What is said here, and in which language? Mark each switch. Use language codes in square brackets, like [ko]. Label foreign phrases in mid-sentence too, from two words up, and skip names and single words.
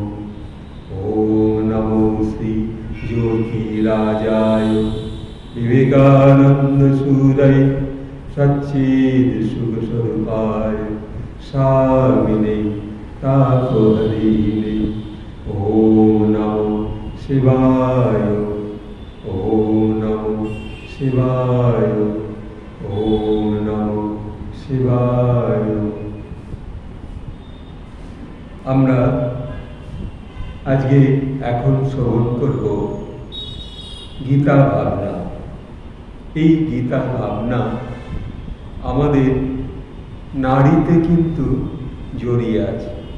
[sa] ॐ नमो श्री ज्योतिराजाय विवेकानंद सूरय सच्चिदसुखस्वरूपाय स्वामिने तापहरिणे। ॐ नमो शिवाय, ॐ नमो शिवाय, ॐ नमो शिवाय। [bn] আমরা আজকে এখন শ্রবণ করব গীতা ভাবনা। এই গীতা ভাবনা আমাদের নারীতে কিন্তু জড়িয়ে আছে।